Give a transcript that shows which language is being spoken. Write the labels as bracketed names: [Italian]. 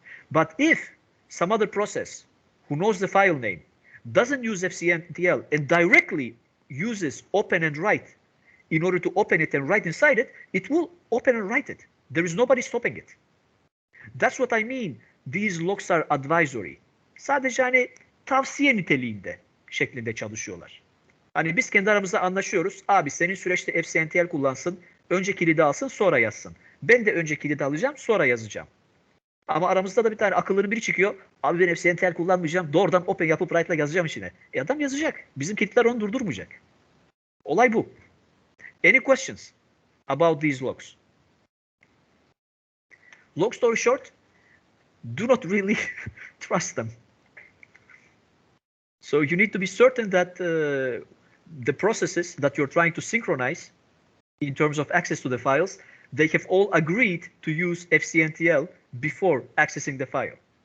[English] But if some other process who knows the file name doesn't use fcntl and directly uses open and write in order to open it and write inside it, it will open and write it. There is nobody stopping it. That's what I mean. These locks are advisory. [Turkish] Sadece hani tavsiye niteliğinde şeklinde çalışıyorlar. Hani biz kendi aramızda anlaşıyoruz. Abi senin süreçte fcntl kullansın, önce kilidi alsın, sonra yazsın. Ben de önce kilidi alacağım, sonra yazacağım. Ama aramızda da bir tane akıllı'nın biri çıkıyor. Abi ben FCNTL kullanmayacağım. Doğrudan open yapıp write'la yazacağım içine. Adam yazacak. Bizim kilitler onu durdurmayacak. Olay bu. [English] Any questions about these logs? Long story short, do not really trust them. So you need to be certain that the processes that you're trying to synchronize in terms of access to the files, they have all agreed to use FCNTL before accessing the file.